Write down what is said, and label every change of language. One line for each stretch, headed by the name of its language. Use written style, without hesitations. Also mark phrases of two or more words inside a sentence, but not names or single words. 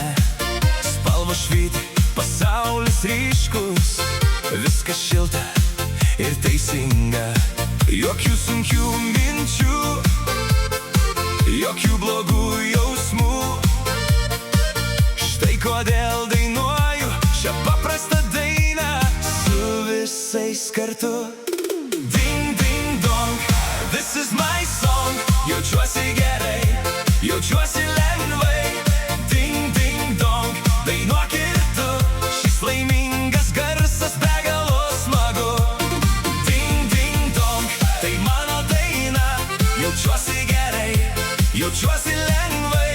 Lithuanian: Spalvos švyti, pasaulis ryškus, viskas šilta ir teisinga. Jokių sunkių minčių, jokių blogų jausmų. Štai kodėl dainuoju šią paprastą dainą su visais kartu.
English: Ding, ding, dong, this is my song.
Lithuanian: Jaučiuosi gerai, jaučiuosi lengvai. Ding, ding, dong, dainuok ir tu. Šis laimingas garsas be galo smagu. Ding, ding, dong, tai mano daina. Jaučiuosi gerai, jaučiuosi lengvai.